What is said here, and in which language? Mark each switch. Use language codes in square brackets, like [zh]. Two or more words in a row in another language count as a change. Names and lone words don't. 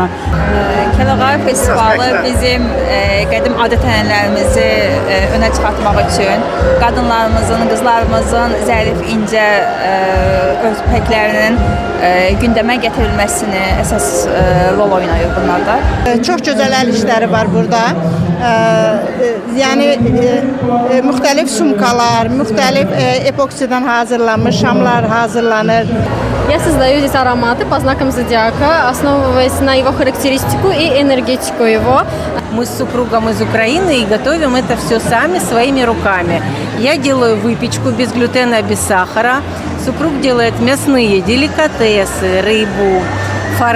[az] Kəlağayı festivalı bizim qədim adət-ənənələrimizi önə çıxartmaq üçün qadınlarımızın, qızlarımızın zərif, incə örtüklərinin gündəmə gətirilməsini əsas rol oynayır bunlarda. Çox gözəl əl işləri var burada. Yəni müxtəlif sumkalar, müxtəlif epoksidən hazırlanmış şamlar hazırlanır. [ru] Я создаю здесь ароматы по знакам зодиака, основываясь на его характеристику и энергетику его. Мы с супругом из Украины и готовим это все сами, своими руками. Я делаю выпечку без глютена, без сахара. Супруг делает мясные деликатесы, рыбу, форель.